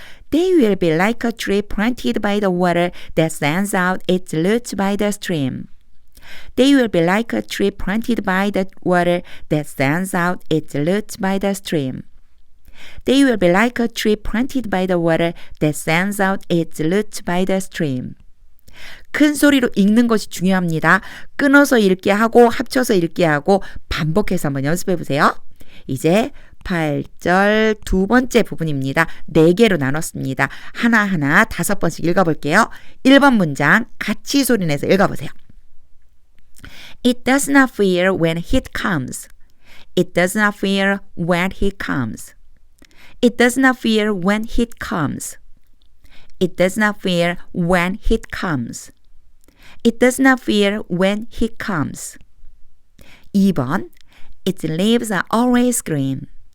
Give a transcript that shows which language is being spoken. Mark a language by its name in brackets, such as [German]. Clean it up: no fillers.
[English] They will be like a tree planted by the water that sends out its roots by the stream. They will be like a tree planted by the water that sends out its roots by the stream. They will be like a tree planted by the water that sends out its roots by the stream. [Korean] 큰 소리로 읽는 것이 중요합니다. 끊어서 읽게 하고 합쳐서 읽게 하고 반복해서 한번 연습해 보세요. 이제 8절 두 번째 부분입니다. 4개로 나눴습니다. 하나하나 5번씩 읽어볼게요. 1번 문장 같이 소리내서 읽어보세요. [English] It does not fear when heat comes. It does not fear when heat comes. It does not fear when heat comes. It does not fear when heat comes. It does not fear when heat comes. 2번 Its leaves are always green.